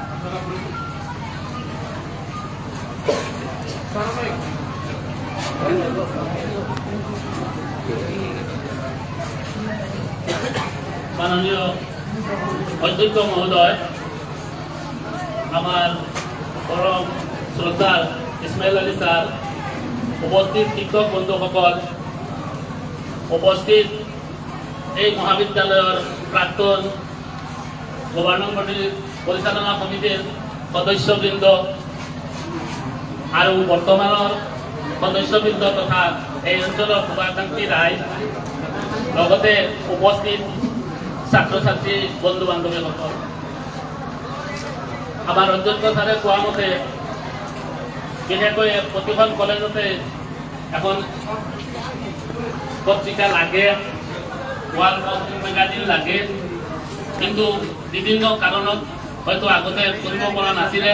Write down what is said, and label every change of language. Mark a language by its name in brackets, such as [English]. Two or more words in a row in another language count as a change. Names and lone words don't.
[Assamese] মাননীয় অধ্যক্ষ মহোদয়, আমার পরম শ্রদ্ধার ইসমাইল আলী স্যার, উপস্থিত শিক্ষক বন্ধুসকল, উপস্থিত এই মহাবিদ্যালয়ের প্রাক্তন [English] governing body [Assamese] পরিচালনা সমিতির সদস্যবৃন্দ আর বর্তমানের সদস্যবৃন্দ তথা এই অঞ্চলের শুভাকাঙ্ক্ষী রায়, লগতে উপস্থিত ছাত্র ছাত্রী বন্ধু বান্ধবীসকল, আমার অধ্যক্ষ স্যারে কোৱা মতে বিশেষকৈ প্ৰতিখন কলেজতে এখন পত্রিকা লাগে, [English] wall magazine [Assamese] লাগে, কিন্তু বিভিন্ন কারণত হয়তো আগতে কৰিব পৰা নাছিলে।